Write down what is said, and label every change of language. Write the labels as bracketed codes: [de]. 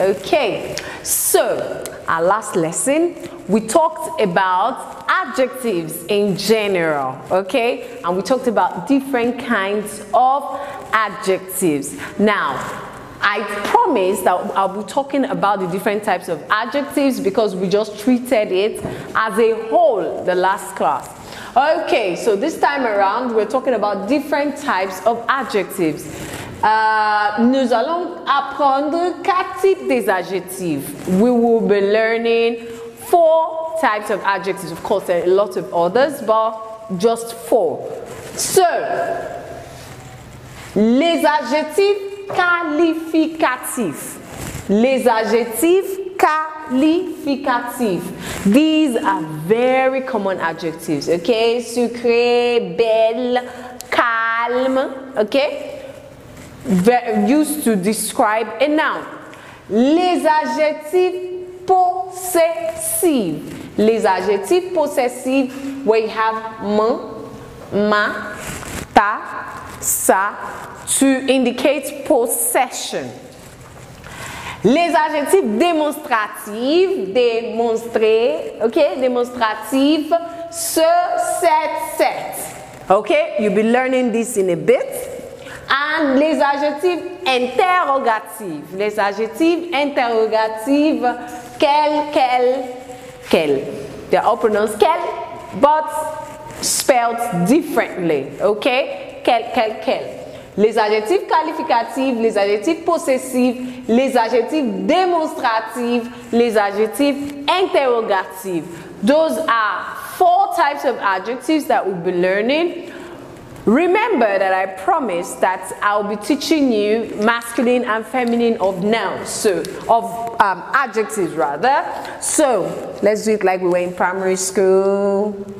[en] Okay, so our last lesson we talked about adjectives in general, okay, and we talked about different kinds of adjectives. Now, I promised that I'll be talking about the different types of adjectives because we just treated it as a whole the last class. Okay, so this time around we're talking about different types of adjectives. [fr] Nous allons apprendre 4 types des adjectifs. [en] We will be learning 4 types of adjectives. Of course, there are a lot of others, but just 4. [fr] So, les adjectifs qualificatifs. Les adjectifs qualificatifs. [en] These are very common adjectives, okay? [fr] Sucré, belle, calme, okay? [en] Used to describe a noun. [fr] Les adjectifs possessifs. Les adjectifs possessifs, [en] where you have ma, ta, sa, to indicate possession. [fr] Les adjectifs démonstratifs, démontrer, okay, démonstratifs, ce, cette. [en] Okay, you'll be learning this in a bit. [fr] And les adjectifs interrogatifs. Les adjectifs interrogatifs, quel. [en] They are all pronounced quel, but spelled differently. Okay, quel. [fr] Les adjectifs qualificatifs, les adjectifs possessifs, les adjectifs démonstratifs, les adjectifs interrogatifs. [en] Those are 4 types of adjectives that we'll be learning. Remember that I promised that I'll be teaching you masculine and feminine of nouns, so of adjectives rather. So let's do it like we were in primary school.